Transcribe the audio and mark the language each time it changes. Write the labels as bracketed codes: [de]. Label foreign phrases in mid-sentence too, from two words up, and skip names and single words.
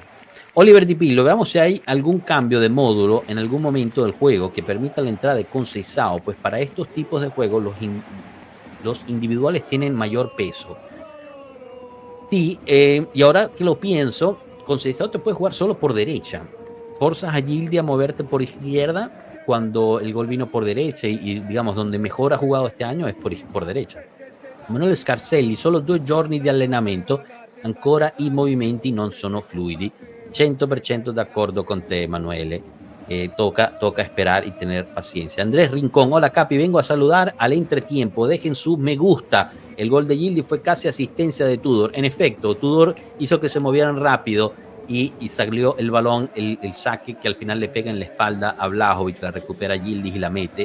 [es] Oliver Di Pillo, veamos si hay algún cambio de módulo en algún momento del juego que permita la entrada de Conceição, pues para estos tipos de juegos los individuales tienen mayor peso. Sí, y ahora que lo pienso, Conceição te puede jugar solo por derecha. Forzas a Gildi a moverte por izquierda cuando el gol vino por derecha y digamos donde mejor ha jugado este año es por derecha. [it] Manuel Scarselli, solo 2 giorni di allenamento, ancora i movimenti non sono fluidi. 100% d'accordo con te, Emanuele. [es] Toca esperar y tener paciencia. Andrés Rincón, hola Capi, vengo a saludar al entretiempo. Dejen su me gusta. El gol de Yildiz fue casi asistencia de Tudor. En efecto, Tudor hizo que se movieran rápido y salió el balón, el saque que al final le pega en la espalda a Vlahovic, la recupera Yildiz y la mete.